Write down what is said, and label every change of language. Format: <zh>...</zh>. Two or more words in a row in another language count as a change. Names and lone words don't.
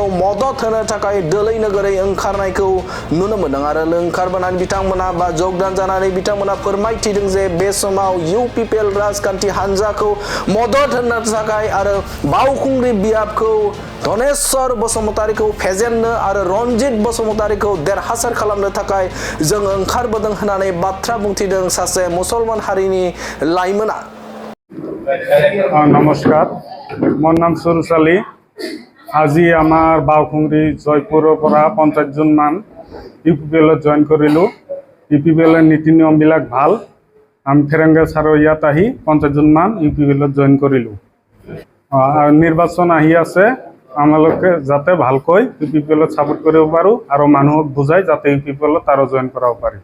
<brx>मदद होनो थाखाय दोलै नोगोरै ओंखारनायखौ नुनो मोनदों आरो ओंखारबोनानै बिथांमोना बा जगदान जानानै बिथांमोना फोरमायथिदों जे बे समाव इउपिपिएल राजखान्थि हान्जाखौ मदद होनो थाखाय आरो बावखुंग्रि बियाबखौ धनेश्वर बसुमतारीखौ फेजेननो आरो रनजित बसुमतारीखौ देरहासार खालामनो थाखाय जों ओंखारबोदों होननानै बाथ्रा बुंथिदों सासे मुसलमान हारिनि लाइमोना।</brx> <as>নমস্কাৰ, মোৰ নাম সুৰুজ আলী। আজি আমার বাউখুংরি জয়পুরের পৰা 50 জন মান ইউপিপিএল জয়েন কৰিলো। ইউপিপিএলৰ নীতি নিয়মবিলাক ভাল। আমি ফেৰেংগা ছাৰৰ ইয়াত আহি 50 জন মান ইউপিপিএলত জয়েন কৰিলো। আৰু নিৰ্বাচন আহি আছে, আমালোকে যাতে ভালকৈ ইউপিপিএলত সাপোৰ্ট কৰিব পাৰো আৰু মানুহক বুজাই যাতে ইউপিপিএলত আৰু জয়েন কৰাব পাৰি।</as>